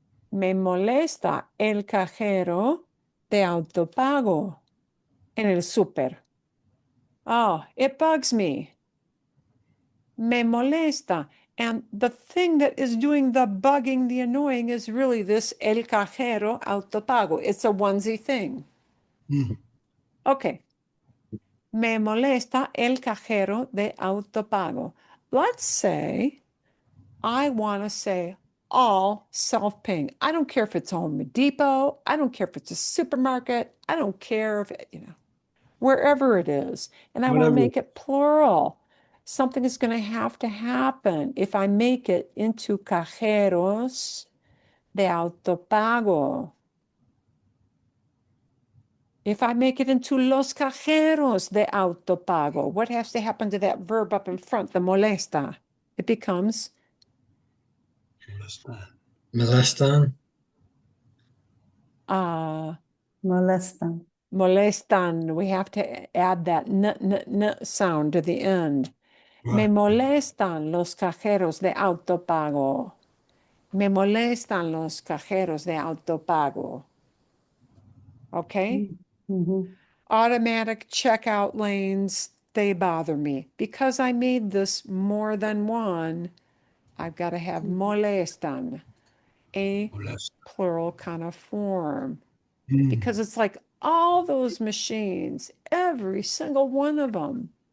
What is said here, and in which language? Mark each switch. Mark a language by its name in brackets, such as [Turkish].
[Spanish] Me molesta el cajero de autopago en el súper. [English] Oh, it bugs me. [Spanish] Me molesta. [English] And the thing that is doing the bugging, the annoying, is really this [Spanish] el cajero autopago. [English] It's a onesie thing. Mm. Okay. [Spanish] Me molesta el cajero de autopago. [English] Let's say I want to say all self-paying. I don't care if it's Home Depot. I don't care if it's a supermarket. I don't care if wherever it is. And I want to Whatever. make it plural. Something is going to happen if I make it into cajeros de autopago. If I make it into [Spanish] los cajeros de autopago, [English] what has to happen to that verb up in front, the molesta? It becomes [Spanish] Molestan. Molestan. molestan. [English] We have to add that n sound to the end. [Spanish] Me [English] Right. [Spanish] molestan los cajeros de autopago. Me molestan los cajeros de autopago. [English] Okay? Mhm. Automatic checkout lanes, they bother me. Because I made this more than one, I've got to have molestan, a Molest. plural kind of form. Mm. Because it's like all those machines, every single one of them.